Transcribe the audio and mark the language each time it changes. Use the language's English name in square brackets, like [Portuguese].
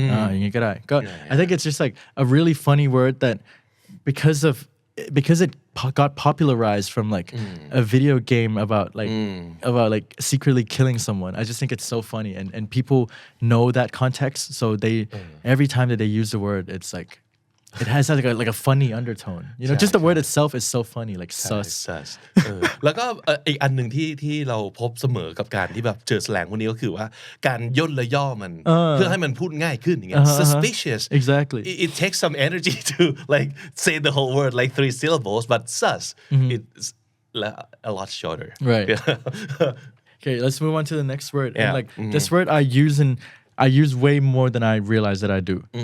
[Thai] อย่างงี้ก็ได้ [English] I think it's just like a really funny word that because it got popularized from like a video game about like secretly killing someone. I just think it's so funny and people know that context, so they every time that they use the word, it's like it has like a funny undertone. Just the word itself is so funny, like sus. [Thai] แล้วก็อีกอันหนึ่งที่เราพบเสมอกับการที่แบบเจอ slang พวกนี้ก็คือว่าการย่นและย่อมันเพื่อให้มันพูดง่ายขึ้นอย่างเงี้ย suspicious. [English] Exactly. It takes some energy to like say the whole word like 3 syllables, but sus it's a lot shorter. Right. Okay, let's move on to the next word. Yeah. And like this word I use way more than I realize that I do.